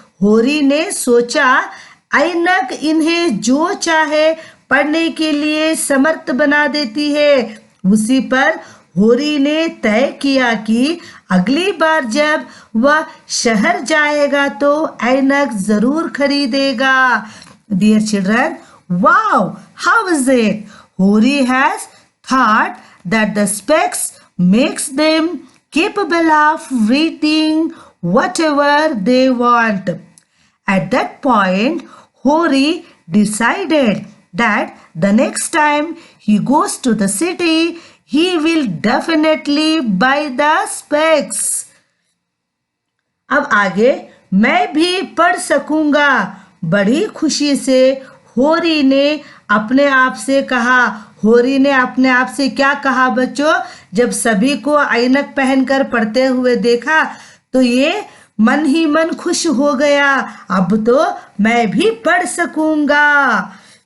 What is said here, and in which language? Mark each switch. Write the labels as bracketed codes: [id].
[hi] होरी ने सोचा, ऐनक इन्हें जो चाहे पढ़ने के लिए समर्थ बना देती है। उसी पर होरी ने तय किया कि अगली बार जब वह शहर जाएगा तो ऐनक जरूर खरीदेगा। [en] Dear children, wow, how is it? Hori has thought that the specs makes them capable of reading whatever they want. At that point, Hori decided that the next time he goes to the city, he will definitely buy the specs. [hi] अब आगे मैं भी पढ़ सकूंगा। बड़ी खुशी से होरी ने अपने आप से कहा। होरी ने अपने आप से क्या कहा बच्चों? जब सभी को ऐनक पहनकर पढ़ते हुए देखा तो ये मन ही मन खुश हो गया, अब तो मैं भी पढ़ सकूंगा।